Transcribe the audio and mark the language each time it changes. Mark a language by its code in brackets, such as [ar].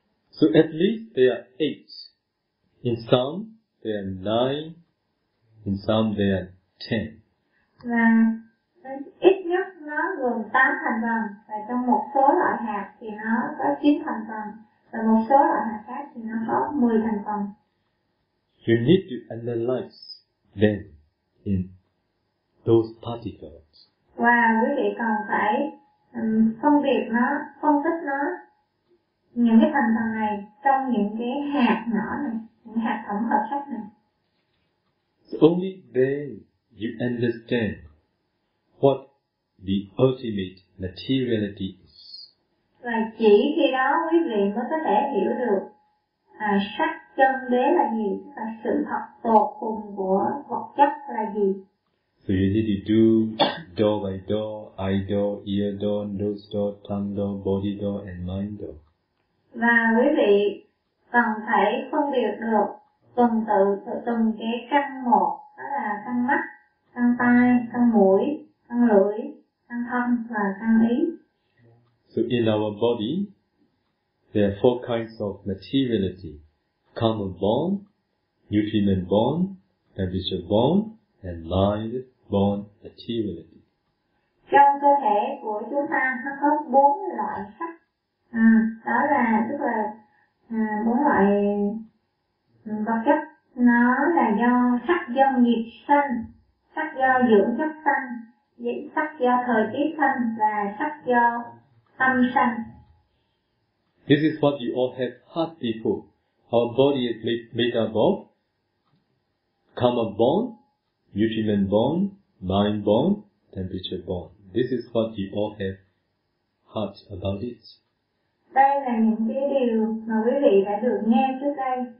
[en] So at least there are 8. In some there are 9. In some there are 10. [vi] Và ít nhất nó gồm 8 thành phần, và trong một số loại hạt thì nó có 9 thành phần, và một số loại hạt khác thì nó có 10 thành phần. [en] You need to analyze them in those particles. [vi] Và quý vị còn phải phân biệt nó, phân tích nó, những cái thành phần này trong những cái hạt nhỏ này, những hạt tổng hợp sắc này. [en] So only then you understand what the ultimate materiality is. [vi] Và chỉ khi đó quý vị mới có thể hiểu được sắc chân đế là gì, và sự thật tột cùng của vật chất là gì. [en] So you need to do door by door, eye door, ear door, nose door, tongue door, body door, and mind door. [vi] Và quý vị cần phải phân biệt được từng cái căn một, đó là căn mắt, căn tai, căn mũi, căn lưỡi, căn thân và căn ý. [en] So in our body, there are 4 kinds of materiality: karma born, nutriment born, temperature born, and mind born materiality. [vi] Trong cơ thể của chúng ta nó có 4 loại sắc. Đó là tức là 4 loại vật chất. Nó là do sắc do nghiệp sanh, sắc do dưỡng chất sanh, sắc do thời tiết sanh và sắc do tâm sanh. [en] This is what you all have heard before. Our body is made up of karma born, nutriment born, mind born, temperature born. This is what you all have heard about it. [vi] Đây là những cái điều mà quý vị đã được nghe trước đây.